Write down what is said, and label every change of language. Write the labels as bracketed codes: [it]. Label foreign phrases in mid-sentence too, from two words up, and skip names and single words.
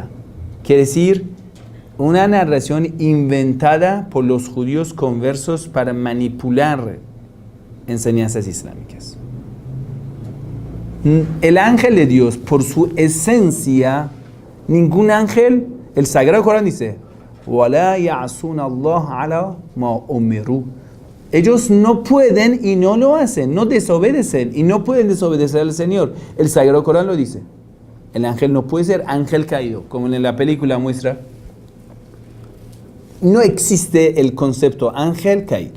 [es] Quiere decir, una narración inventada por los judíos conversos para manipular enseñanzas islámicas. El ángel de Dios, por su esencia, ningún ángel, el Sagrado Corán dice, [ar] وَلَا يَعْصُونَ اللَّهَ عَلَى مَا أُمِرُوا. [es] Ellos no pueden y no lo hacen, no desobedecen y no pueden desobedecer al Señor. El Sagrado Corán lo dice. El ángel no puede ser ángel caído, como en la película muestra. No existe el concepto ángel caído.